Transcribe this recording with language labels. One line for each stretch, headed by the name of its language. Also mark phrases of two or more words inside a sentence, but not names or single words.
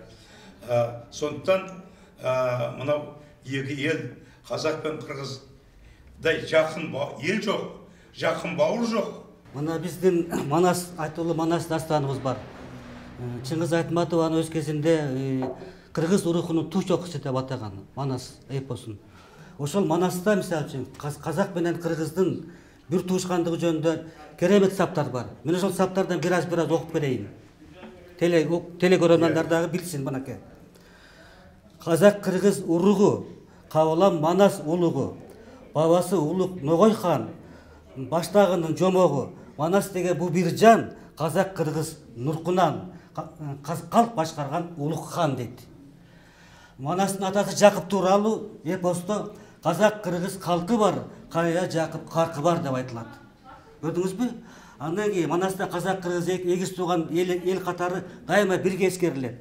Kazakh: Сондықтан мынау екі ел, қазақ пен қырғыздай жақын ел жоқ, жақын бауыр жоқ. Мына біздің айтулы Манас дастанымыз бар.
Kyrgyz: Чыңгыз Айтматованы өз кезінде қырғыз рухының ту чоқысы деп атаған Манас эпосын. Ошол Манаста мисалы үчүн қазақ менен қырғыздың бір туышкандыгы жөнүндө керемет саптар бар. Мен ошол саптардан бираз окуп берейин. Телекөрөрмандар дагы билсин мынакей. Қазақ қырғыз уругу, Кабылам Манас улугу, бабасы улук Ногой хан, баштагынын жомогу, Манас деген бу бир жан, қазақ қырғыз нуркунан калк башкарган улук хан дейт. Манастын атасы Жакып тууралуу эпосто қазақ қырғыз халкы бар, кая Жакып каркы бар деп айтылат. Көрдүңүзбү? Андан кийин Манаста қазақ қырғыз эгиз тууган эл катары дайыма бирге эскерилет.